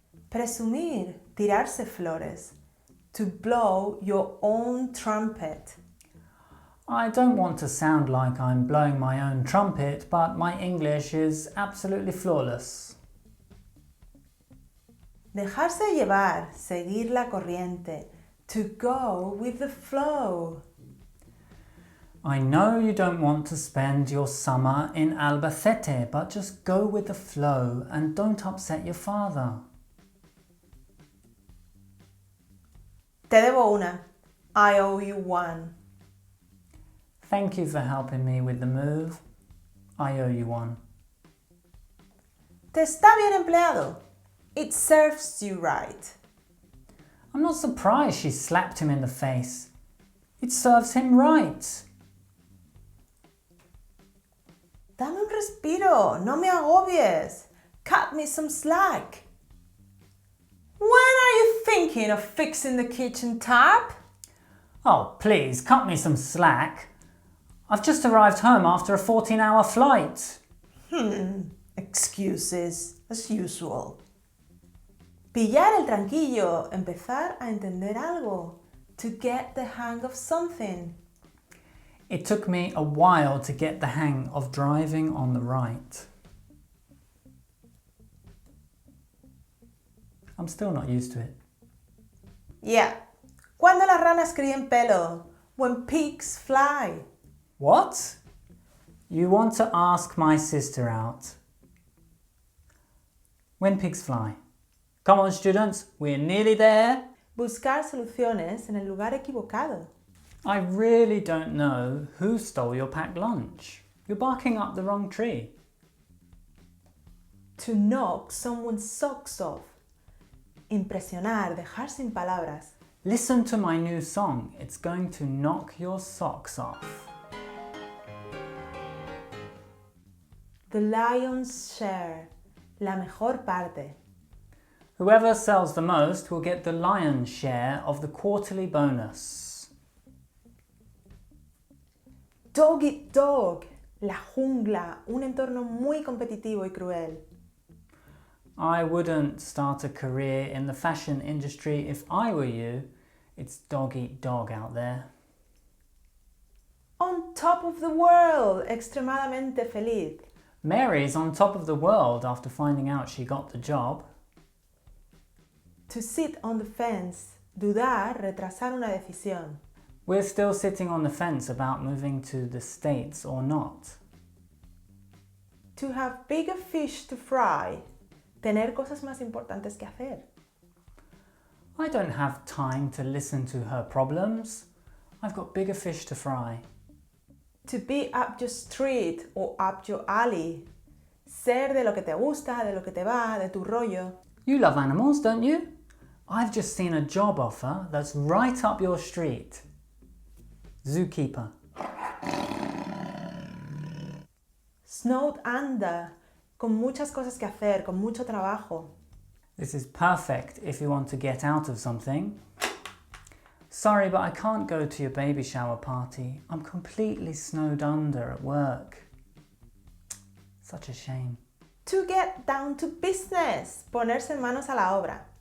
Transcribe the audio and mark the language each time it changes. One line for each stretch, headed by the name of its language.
Spanish: Presumir, tirarse flores.
English: To blow your own trumpet. I don't want to sound like I'm blowing my own trumpet, but my English is absolutely flawless.
Spanish: Dejarse llevar, seguir la corriente.
English: To go with the flow. I know you don't want to spend your summer in Albacete, but just go with the flow and don't upset your father.
Spanish: Te debo una.
English: I owe you one. Thank you for helping me with the move. I owe you one.
Spanish: Te está bien empleado.
English: It serves you right. I'm not surprised she slapped him in the face. It serves him right.
Spanish: Dame un respiro, no me agobies.
English: Cut me some slack. When are you thinking of fixing the kitchen tap? Oh, please, cut me some slack. I've just arrived home after a 14-hour flight. Excuses, as usual.
Spanish: Pillar el tranquillo, empezar a entender algo.
English: To get the hang of something. It took me a while to get the hang of driving on the right. I'm still not used to it. Yeah.
Spanish: Cuando las ranas críen pelo.
English: When pigs fly. What? You want to ask my sister out? When pigs fly. Come on, students, we're nearly there.
Spanish: Buscar soluciones en el lugar equivocado.
English: I really don't know who stole your packed lunch. You're barking up the wrong tree. To knock someone's socks off.
Spanish: Impresionar, dejar sin palabras.
English: Listen to my new song. It's going to knock your socks off. The lion's share.
Spanish: La mejor parte.
English: Whoever sells the most will get the lion's share of the quarterly bonus. Dog eat dog.
Spanish: La jungla. Un entorno muy competitivo y cruel.
English: I wouldn't start a career in the fashion industry if I were you. It's dog eat dog out there. On top of the world.
Spanish: Extremadamente feliz.
English: Mary's on top of the world after finding out she got the job. To sit on the fence.
Spanish: Dudar, retrasar una decisión.
English: We're still sitting on the fence about moving to the States or not. To have bigger fish to fry.
Spanish: Tener cosas más importantes que hacer.
English: I don't have time to listen to her problems. I've got bigger fish to fry. To be up your street or up your alley.
Spanish: Ser de lo que te gusta, de lo que te va, de tu rollo.
English: You love animals, don't you? I've just seen a job offer that's right up your street. Zookeeper. Snowed under.
Spanish: Con muchas cosas que hacer, con mucho trabajo.
English: This is perfect if you want to get out of something. Sorry, but I can't go to your baby shower party. I'm completely snowed under at work. Such a shame. To get down to business.
Spanish: Ponerse manos a la obra.